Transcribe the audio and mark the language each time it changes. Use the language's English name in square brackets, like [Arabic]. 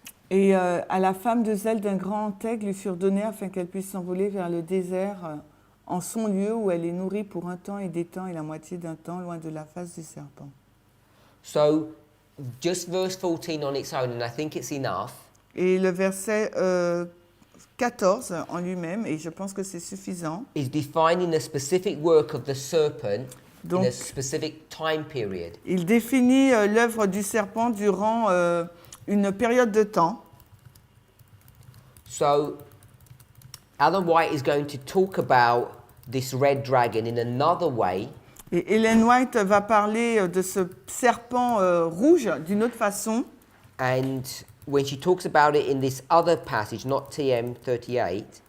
[French] Et à la femme deux ailes d'un grand aigle lui furent données afin qu'elle puisse s'envoler vers le désert en son lieu où elle est nourrie pour un temps et des temps et la moitié d'un temps loin de la face du serpent. [English] So, just verse 14 on its own, and I think it's enough, [French] Et le verset 14 en lui-même, et je pense que c'est suffisant, [English] is defining the specific work of the serpent in [French] Donc- [English] a specific time period. [French] il définit l'œuvre du serpent durant une période de temps. [English] So, Alan White is going to talk about this red dragon in another way, [French] Et Ellen White va parler de ce serpent rouge d'une autre façon. [English] and when she talks about it in this other passage, not TM 38,